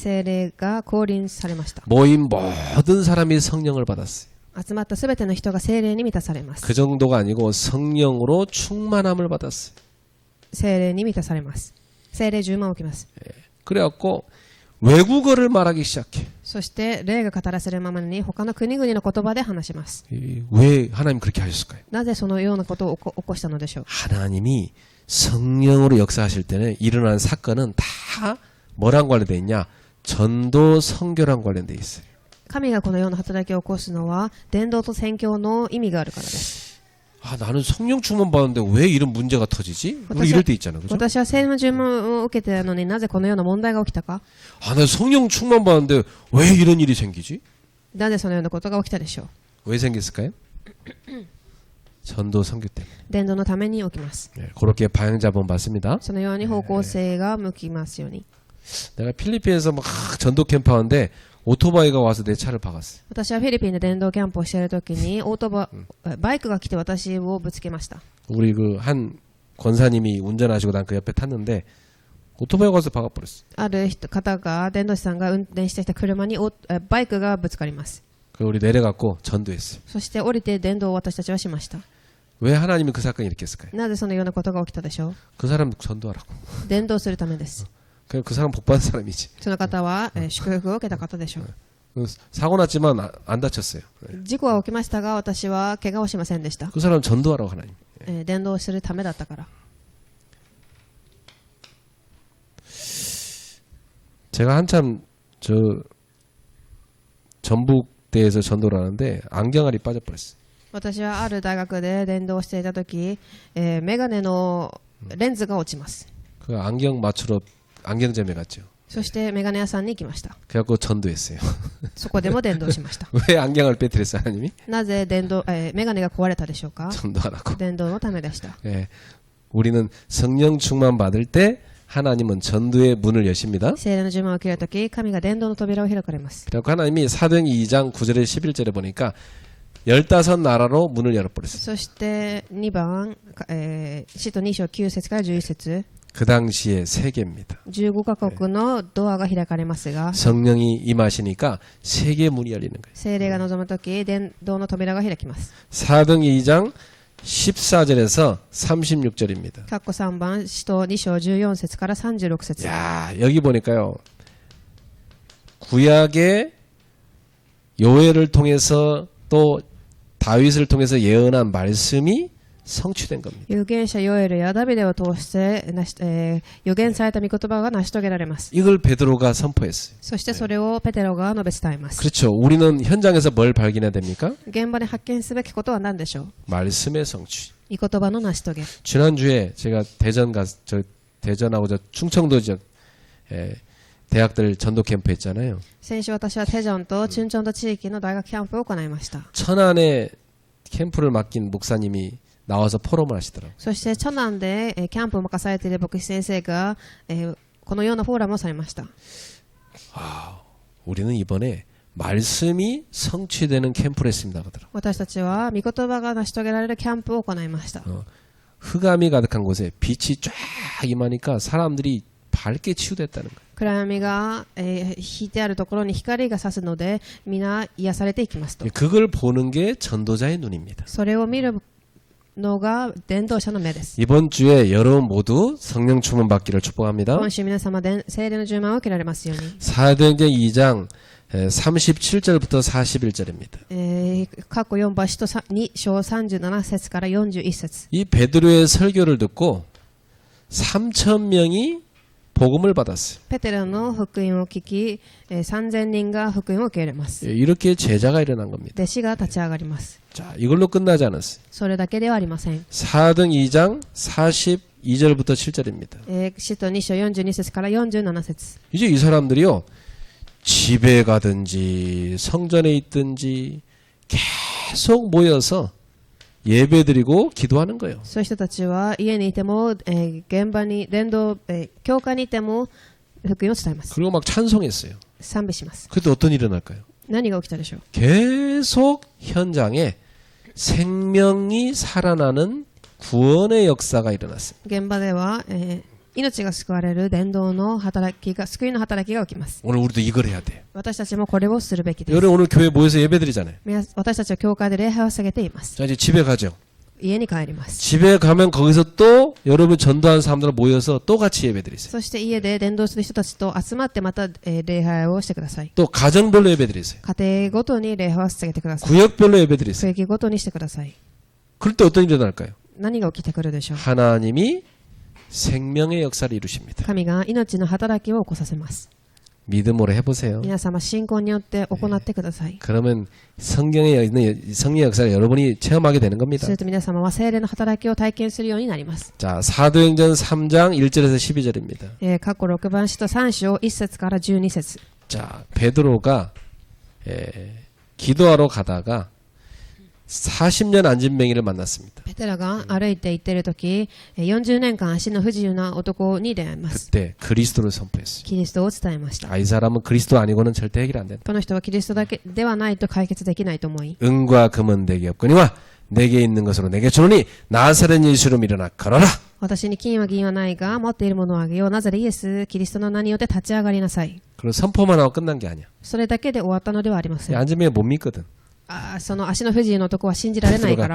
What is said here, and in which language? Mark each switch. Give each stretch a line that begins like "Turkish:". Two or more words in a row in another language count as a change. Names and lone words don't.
Japanese: 聖霊が降臨されました。
Korean: 모인 모든 사람이 성령을 받았어요.
Japanese: 集まったすべての人が聖霊に満たされます。
Korean: 그 정도가 아니고 성령으로 충만함을 받았어요.
Japanese: 聖霊に満たされます。聖霊充満を受けます。
Korean: 그래갖고 외국어를 말하기 시작해.
Japanese: そして霊が語らせるままに他の国々の言葉で話します。
Korean: 왜 하나님 그렇게 하셨을까요?
Japanese: なぜそのようなことを起こしたのでしょう。
Korean: 하나님이 성령으로 역사하실 때는 일어난 사건은 다 뭐랑 관련되어 있냐? 전도 선교랑 관련돼 있어요.
Japanese: 神がこのような働きを起こすのは伝道と宣教の意味があるからです。
Korean: 아, 나는 성령 충만 받는데 왜 이런 문제가 터지지? 우리 이럴 때 있잖아, 그죠?
Japanese: 私は聖霊の注文を受けてたのになぜこのような問題が起きたか。
Korean: 아, 나 성령 충만 받는데 왜 이런 일이 생기지?
Japanese: なぜそのようなことが起きたでしょう。
Korean: 왜 생겼을까요? 전도 선교 때문에.
Japanese: 伝道のために起きます。
Korean: 네, 그렇게 방향 잡은 봤습니다.
Japanese: そのように方向性が向きますように。
Korean: 내가 필리핀에서 막 전도 캠프 하는데 오토바이가 와서 내 차를 박았어.
Japanese: 私はフィリピンで伝道キャンプをしているときにバイクが来て私をぶつけました。
Korean: 우리 그 한 권사님이 운전하시고 난 그 옆에 탔는데 오토바이가 와서 박아버렸어.
Japanese: ある方が伝道師さんが運転してきた車にバイクがぶつかります。
Korean: 그 우리 내려갖고 전도했어.
Japanese: そして降りて伝道を私たちはしました。
Korean: 왜 하나님이 그 사건을 일으켰을까요?
Japanese: なぜそのようなことが起きたでしょう。
Korean: 그 사람 전도하라고.
Japanese: 伝道するためです。
Korean: 그냥 그 사람 복받은 사람이지.
Japanese: その方は祝福を受けた方でしょう。
Korean: 사고 났지만 안 다쳤어요.
Japanese: 事故は起きましたが私は怪我をしませんでした。
Korean: 그 사람 전도하라고 하나님.
Japanese: 伝道するためだったから。
Korean: 제가 한참 저 전북대에서 전도를 하는데 안경알이 빠져버렸어요.
Japanese: 私はある大学で伝道していたとき、メガネのレンズが落ちます。
Korean: 그 안경 맞추러 안경점에 갔죠.
Japanese: そしてメガネ屋さんに行きました。
Korean: 그래갖고 전도했어요.
Japanese: そこでも伝道しました。
Korean: 왜 안경을 빼뜨렸어요, 하나님이?
Japanese: なぜメガネが壊れたでしょうか。
Korean: 전도하라고.
Japanese: 伝道のためでした。
Korean: 예, 우리는 성령 충만 받을 때 하나님은 전도의 문을 여십니다.
Japanese: 聖霊の呪文を受けるとき、神が伝道の扉を開かれます。
Korean: 그래갖고 하나님이 사도행전 2장 9절에 11절에 보니까 15나라로 문을 열어버렸어요.
Japanese: そして2番、使徒2章9節から11節、
Korean: 그 당시에 세계입니다.
Japanese: 15 カ国のドアが開かれますが、
Korean: 성령이 임하시니까 세계 문이 열리는 거예요.
Japanese: 聖霊が望むとき、伝道の扉が開きます。
Korean: 사도행전 2장 14절에서 36절입니다.
Japanese: 括弧3番、使徒2章14節から36節。
Korean: 야, 여기 보니까요. 구약의 요엘을 통해서 또 다윗을 통해서 예언한 말씀이 성취된 겁니다.
Japanese: 預言者ヨエルやダビデを通して預言された御言葉が成し遂げられます。
Korean: 이걸 베드로가 선포했어요.
Japanese: そしてそれをペテロが述べ伝えます。
Korean: 그렇죠. 우리는 현장에서 뭘 발견해야 됩니까?
Japanese: 現場で発見すべきことは何でしょう。
Korean: 말씀의 성취.
Japanese: 御言葉の成し遂げ。
Korean: 지난주에 제가 대전하고 저 충청도 지역 대학들 전도 캠프 했잖아요.
Japanese: 先週私はテジョンとチュンチョンド地域の大学キャンプを行いました。
Korean: 천안에 캠프를 맡긴 목사님이 나와서 포럼을 하시더라고요.
Japanese: そしてチョナンでキャンプを任されている牧師先生がこのようなフォーラムをされました。
Korean: 우리는 이번에 말씀이 성취되는 캠프를 했습니다. 그러더라고요.
Japanese: 私たちは御言葉が成し遂げられるキャンプを行いました。
Korean: 흑암이 가득한 곳에 빛이 쫙 임하니까 사람들이 밝게 치유됐다는 거예요.
Japanese: 暗闇が引いてあるところに光が差すので皆癒されていきますと。
Korean: 그걸 보는 게 전도자의 눈입니다.
Japanese: それを見るのが伝道者の目です。
Korean: 이번 주에 여러분 모두 성령 충만 받기를 축복합니다.
Japanese: 今週皆様で聖霊の充満を受けられますように。
Korean: 사도행전 2장 37절부터 41절입니다.
Japanese: 過去4番使徒2章37節から41節。
Korean: 이 베드로의 설교를 듣고 3,000명이 복음을 받았어요.
Japanese: ペテロの福音を聞き、3000人が福音を受け入れます。
Korean: 이렇게 제자가 일어난 겁니다.
Japanese: 弟子が立ち上がります。
Korean: 자, 이걸로 끝나지 않았어요.
Japanese: それだけではありません。
Korean: 사도행 2장 42절부터 7절입니다.
Japanese: 使徒2章42節から47節。
Korean: 이제 이 사람들이요. 집에 가든지 성전에 있든지 계속 모여서 예배드리고 기도하는 거예요.
Japanese: そういう人たちは家にいても、現場に伝道、教会にいても福音を伝えます。
Korean: 그리고 막 찬송했어요.
Japanese: 賛美します。
Korean: 그때 어떤 일이 일어날까요?
Japanese: 何が起きたでしょう。
Korean: 계속 현장에 생명이 살아나는 구원의 역사가 일어났어요.
Japanese: 現場では、命が救われる伝道の働きが、救いの働きが起きます。
Korean: 오늘 우리도 이걸 해야 돼.
Japanese: 私たちもこれをするべきです。
Korean: 여러분 오늘 교회 모여서 예배드리잖아요.
Japanese: 私たちは教会で礼拝を捧げています。
Korean: 자, 이제 집에 가죠.
Japanese: 家に帰ります。
Korean: 집에 가면 거기서 또 여러분 전도한 사람들 모여서 또 같이 예배드리세요.
Japanese: そして家で伝道する人たちと集まってまた、礼拝をしてください。
Korean: 또 가정별로 예배드리세요.
Japanese: 家庭ごとに礼拝を捧げてください。
Korean: 구역별로 예배드리세요.
Japanese: 区域ごとにしてください。
Korean: 그럴 때 어떤 일이 일어날까요?
Japanese: 何が起きてくるでしょう。
Korean: 하나님이 생명의 역사를 이루십니다.
Japanese: 神が命の働きを起こさせます。
Korean: 믿음으로 해보세요.
Japanese: 皆様信仰によって行ってください。
Korean: 그러면 성경에 있는 성령 역사를 여러분이 체험하게 되는 겁니다.
Japanese: すると皆様は聖霊の働きを体験するようになります。
Korean: 자, 사도행전 3장 1절에서 12절입니다.
Japanese: 過去6番使徒3章1節から12節。
Korean: 자, 베드로가 기도하러 가다가 40년 안진뱅이를 만났습니다.
Japanese: ペテロが歩いて行っているとき、40年間足の不自由な男に出会います。
Korean: 그때 그리스도를 선포했어요.
Japanese: キリストを伝えました。
Korean: 아, 이 사람은 그리스도 아니고는 절대 해결 안 된다.
Japanese: この人はキリストだけではないと解決できないと思い、
Korean: 은과 금은 내게 없거니와 내게 있는 것으로 내게 주노니 나사렛 예수로 일어나 걸어라.
Japanese: 私に金は銀はないが、持っているものをあげよう。なぜイエス、キリストの名によって立ち上がりなさい。
Korean: 그리고 선포만 하고 끝난 게 아니야.
Japanese: それだけで終わったのではありません。
Korean: 안진뱅이 못 믿거든.
Japanese: その足の不自由の男は信じられないか